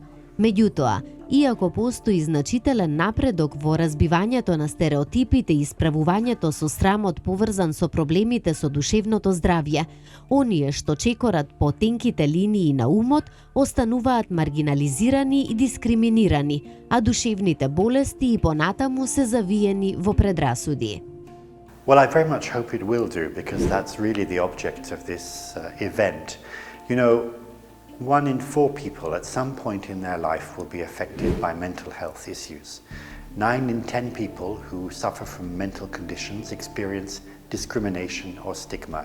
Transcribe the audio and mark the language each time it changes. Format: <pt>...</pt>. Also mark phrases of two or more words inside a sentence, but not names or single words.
<mk>Меѓутоа, иако постои значителен напредок во разбивањето на стереотипите и исправувањето со срамот поврзан со проблемите со душевното здравје, оние што чекорат по тенките линии на умот остануваат маргинализирани и дискриминирани, а душевните болести и понатаму се завиени во предрасуди.</mk> <en>Well, I very much hope it will do, because that's really the object of this event. You know, 1 in 4 people at some point in their life will be affected by mental health issues. 9 in 10 people who suffer from mental conditions experience discrimination or stigma.</en>